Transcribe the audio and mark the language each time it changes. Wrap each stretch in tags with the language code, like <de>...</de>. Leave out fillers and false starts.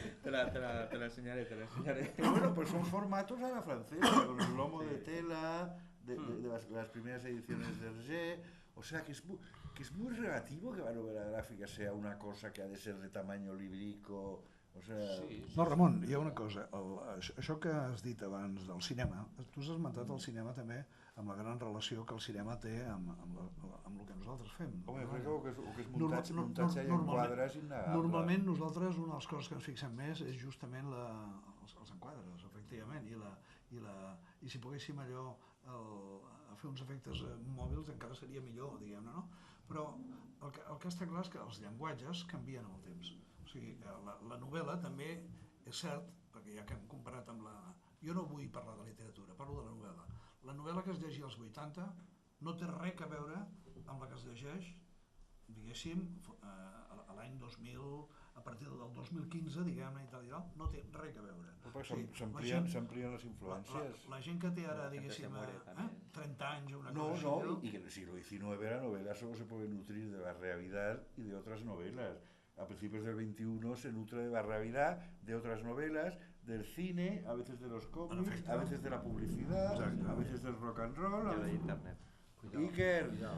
<es>Te la enseñaré. Pero bueno, pues son formatos a la francesa, con el lomo de tela, de las primeras ediciones de Hergé. O sea que es muy relativo que la novela gráfica sea una cosa que ha de ser de tamaño librico. O sea... Sí.</es> <ca>No, Ramon, hi ha una cosa. Això que has dit abans del cinema, tu has esmentat el cinema també amb la gran relació que el cinema té amb el que nosaltres fem. Home, crec que és muntatge i enquadres innegable. Normalment nosaltres una de les coses que ens fixem més és justament els enquadres, efectivament, i si poguéssim allò a fer uns efectes mòbils encara seria millor, diguem-ne, no? Però el que està clar és que els llenguatges canvien amb el temps. O sigui, la novel·la també és cert, perquè ja que hem comparat amb la... Jo no vull parlar de literatura, parlo de la novel·la. La novel·la que es llegia als 80 no té res a veure amb la que es llegeix, diguéssim, a l'any 2000, a partir del 2015, diguem-ne, i tal, no té res a veure. S'amplien les influències. La gent que té ara, diguéssim, 30 anys o una cosa així...</ca> <es>No, y que en el siglo XIX la novela solo se puede nutrir de la realidad y de otras novelas. A principios del XXI se nutre de la realidad, de otras novelas, del cine, a veces de los cómics, a veces de la publicidad, a veces del rock and roll, de internet. Iker,</es>